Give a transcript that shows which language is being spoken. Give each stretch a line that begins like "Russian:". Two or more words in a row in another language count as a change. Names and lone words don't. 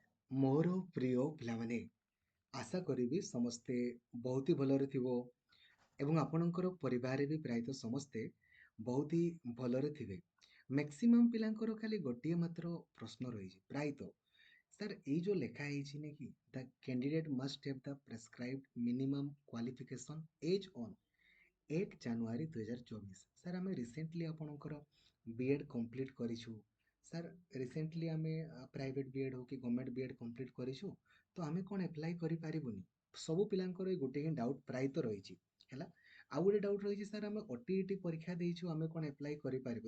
Odia: ମୋର ପ୍ରିୟ ପିଲାମାନେ ଆଶା କରି ସମସ୍ତେ ବହୁତ ହିଁ ଭଲରେ ଥିବ ଏବଂ ଆପଣଙ୍କର ପରିବାର ବି ପ୍ରାୟତଃ ସମସ୍ତେ ବହୁତ ହିଁ ଭଲରେ ଥିବେ। ମ୍ୟାକ୍ସିମମ ପିଲାଙ୍କର ଖାଲି ଗୋଟେ ମାତ୍ର ପ୍ରଶ୍ନ ରହି ପ୍ରାୟତଃ ସାର୍
Hindi: ये जो लेखा है कि
English: the candidate must have the prescribed minimum qualification as on
Odia: 8 ଜାନୁଆରୀ 2024 ସାର୍ ଆମେ ରିସେଣ୍ଟଲି ଆପଣଙ୍କର
English: B.Ed complete
Odia: କରିଛୁ। ସାର୍ ରିସେଣ୍ଟଲି ଆମେ
English: private B.Ed
Odia: ହଉ କି
English: government B.Ed complete
Odia: କରିଛୁ, ତ ଆମେ କ'ଣ ଆପ୍ଲାଏ କରିପାରିବୁନି? ସବୁ ପିଲାଙ୍କର ଏ ଗୋଟେ ହିଁ ଡାଉଟ୍ ପ୍ରାୟତଃ ରହିଛି ହେଲା। ଆଉ ଗୋଟେ ଡାଉଟ୍ ରହିଛି ସାର୍ ଆମେ OTET ପରୀକ୍ଷା ଦେଇଛୁ, ଆମେ କ'ଣ ଆପ୍ଲାଏ କରିପାରିବୁ?